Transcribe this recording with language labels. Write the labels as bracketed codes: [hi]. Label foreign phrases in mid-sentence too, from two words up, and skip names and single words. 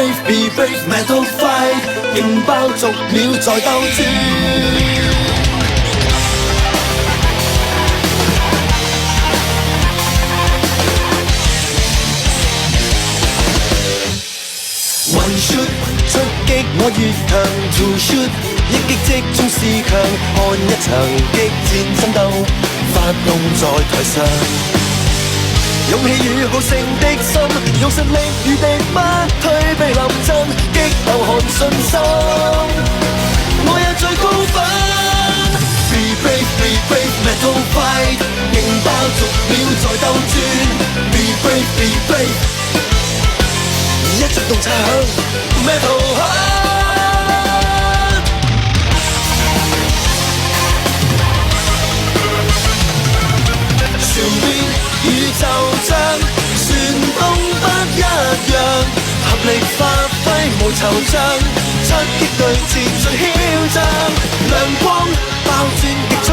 [en] Be brave metal fight， [yue] 勁爆逐秒在鬥轉。 [en] One shoot [yue] 出擊我越強 ， [en] Two shoot [yue] 一擊即中是強，看一場激戰爭鬥，發動在台上。勇氣與好勝的心，用實力與敵不退避臨陣，激流汗信心，我有最高分。 [en] Be brave, be brave, metal fight， [yue] 勁爆逐秒在鬥轉。 [en] Be brave, be brave， [yue] 一觸動擦響 [en] metal heart。 [yue] 全面宇宙將旋動不一樣，合力發揮無惆悵，出擊對峙最囂張，亮光爆轉